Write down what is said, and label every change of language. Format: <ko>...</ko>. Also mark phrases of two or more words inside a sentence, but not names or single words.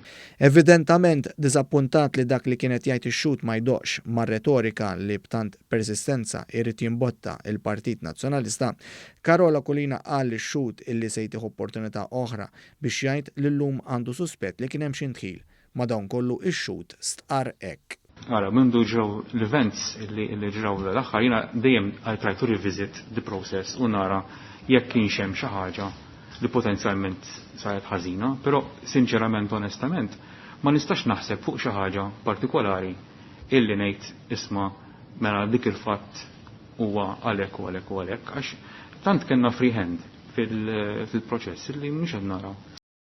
<mt>Evidentament diżappuntat li dak li kienet jgħid ix-xut ma jdoqx mar-retorika li b'tant persistenza jrid jimbotta il-Partit Nazzjonalista, Carola Collina qal li x-xut illi se jtieħu opportunità oħra biex jgħid li llum għandu suspett li kien hemm xi ntħil. Madankollu ix-xut stqar hekk. Ara, mindu ġew l-events li ġraw l-aħħar, jiena dejjem</mt> <en>I try to revisit the process</en> <mt>u nara jekk kienx hemm xi ħaġa li potenzjalment saret ħażina, però sinċerament onestament ma nistax naħseb fuq xi ħaġa partikolari illi ngħid isma' mela dik il-fatt huwa għalhekk u għalhekk u għalhekk għax tant kellna</mt> <en>free hand</en> <mt>fil-proċess illi mhux qed naraw.</mt>